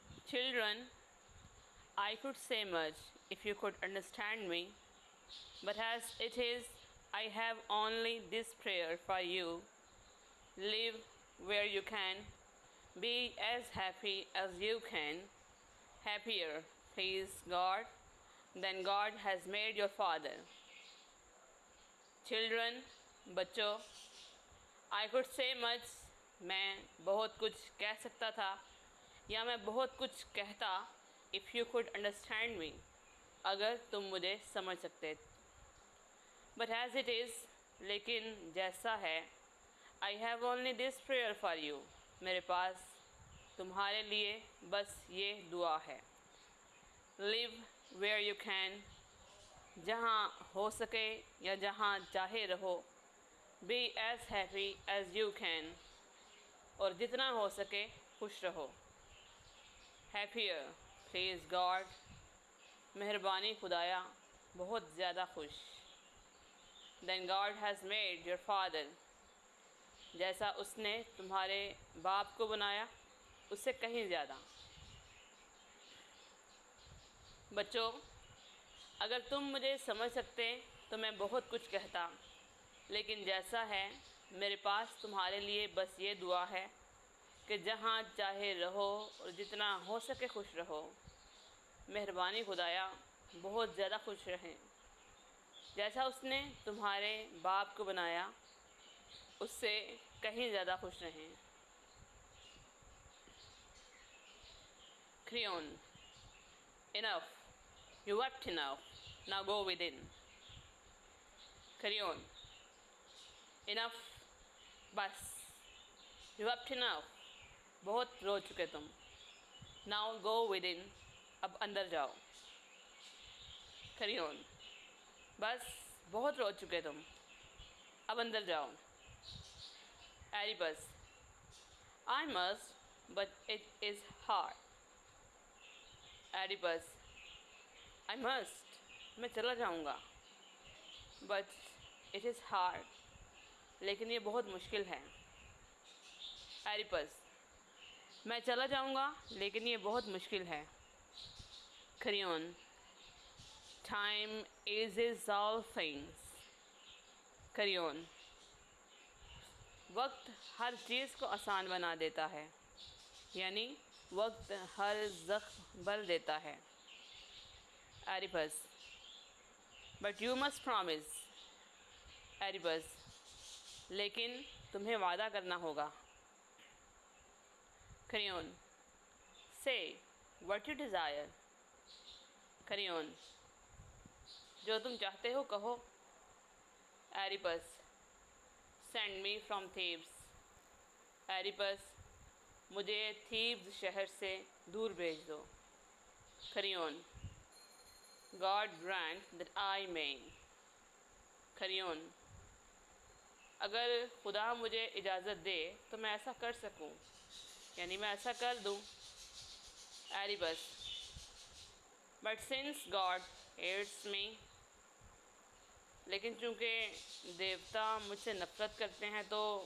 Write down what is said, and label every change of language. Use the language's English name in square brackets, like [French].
[English] Children, I could say much if you could understand me, but as it is, I have only this prayer for you. Live where you can, be as happy as you can, happier, please God, than God has made your father. [Hindi] Children, बच्चों, [English] I could say much, [Hindi] मैं बहुत कुछ कह सकता था या मैं बहुत कुछ कहता [English] if you could understand me, [Hindi] अगर तुम मुझे समझ सकते. [English] But as it is, [Hindi] लेकिन जैसा है, [English] I have only this prayer for you, [Hindi] मेरे पास तुम्हारे लिए बस ये दुआ है. [English] Live where you can, [Hindi] जहाँ हो सके या जहाँ चाहे रहो. [English] Be as happy as you can, [Hindi] और जितना हो सके खुश रहो. [English] Happier, please God, [Hindi] मेहरबानी खुदाया, बहुत ज़्यादा खुश. [English] Then God has made your father, [Hindi] जैसा उसने तुम्हारे बाप को बनाया उससे कहीं ज़्यादा. बच्चों, अगर तुम मुझे समझ सकते तो मैं बहुत कुछ कहता, लेकिन जैसा है मेरे पास तुम्हारे लिए बस ये दुआ है कि जहाँ चाहे रहो और जितना हो सके खुश रहो. मेहरबानी खुदाया, बहुत ज़्यादा खुश रहें. जैसा उसने तुम्हारे बाप को बनाया उससे कहीं ज़्यादा खुश रहें. [English] Crayon, enough, you wept enough, now go within. Crayon, enough, बस. You wept enough, [Hindi] बहुत रो चुके तुम. [English] Now go within, [Hindi] अब अंदर जाओ. Crayon, बस बहुत रो चुके तुम, अब अंदर जाओ. [English] Oedipus, I must, but it is hard. [Hindi] Oedipus, [English] I must, [Hindi] मैं चला जाऊँगा. [English] But it is hard, [Hindi] लेकिन ये बहुत मुश्किल है. Oedipus, मैं चला जाऊँगा लेकिन ये बहुत मुश्किल है. [English] Crayon, time eases all things. [Hindi] Crayon, वक्त हर चीज़ को आसान बना देता है, यानी वक्त हर ज़ख्म भर देता है. Oedipus, [English] but you must promise. [Hindi] Oedipus, लेकिन तुम्हें वादा करना होगा. [English] Crayon, say what you desire. [Hindi] Crayon, जो तुम चाहते हो कहो. [English] Oedipus, send me from Thebes. [Hindi] Oedipus, मुझे थीब्स शहर से दूर भेज दो. [English] Crayon, God grant that I may. [Hindi] Crayon, अगर खुदा मुझे इजाज़त दे तो मैं ऐसा कर सकूं, यानी मैं ऐसा कर दूं. Oedipus, [English] but since God hates me, [Hindi] लेकिन चूँकि देवता मुझसे नफ़रत करते हैं तो.